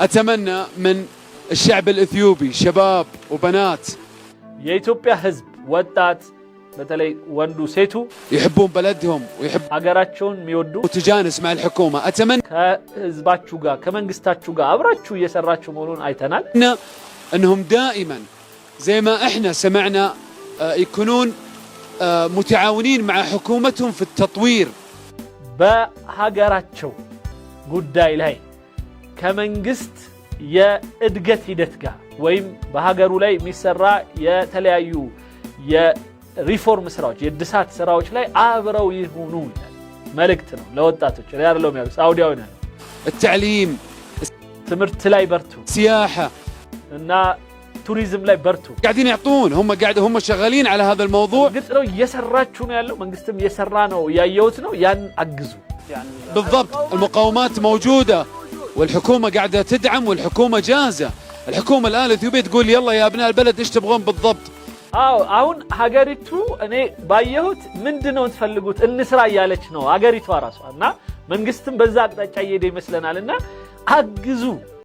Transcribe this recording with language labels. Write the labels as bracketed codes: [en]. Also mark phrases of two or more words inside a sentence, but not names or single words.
[ar] أتمنى من الشعب الإثيوبي شباب وبنات [am] የኢትዮጵያ ህዝብ ወጣት በተለይ ወንዱ ሴቱ [ar] يحبون بلدهم ويحبون [am] ሀገራቸውን የሚወዱ [ar] تجانس مع الحكومة أتمنى [am] ከህዝባችሁ ጋር ከመንግስታችሁ ጋር አብራችሁ እየሰራችሁ መሆኑን አይተናል [ar] أنهم دائما زي ما إحنا سمعنا يكونون متعاونين مع حكومتهم في التطوير [am] በሀገራቸው ጉዳይ ላይ ከመንግስት የእድገት ሂደት ጋር ወይም በሀገሩ ላይ የሚሰራ የተለያዩ የሪፎርም ስራዎች የድሳት ስራዎች ላይ አብረው ይሁኑ መልእክት ነው ለወጣቶች ያለው ነው ሳውዲያውያን ነው [ar] التعليم [am] ትምህርት ላይ በርቱ [ar] سياحة [am] እና ቱሪዝም ላይ በርቱ [ar] قاعدين يعطون هم شغالين على هذا الموضوع [am] ግጥ ነው እየሰራችሁ ነው ያለው መንግስትም እየሰራ ነው ያየውት ነው ያን አግዙ [ar] بالضبط المقاومات موجودة والحكومة قاعدة تدعم والحكومة جاهزة الحكومة الآن الإثيوبية تقول يلا يا أبناء البلد إيش تبغون بالضبط [am] አሁን ሀገሪቱ እኔ ባየሁት ምንድነው ተፈልጉት እንስራ ያለች ነው ሀገሪቱ ራሷና መንግስትም በዛ አቅጣጫ እየሄደ ይመስለናልና አግዙ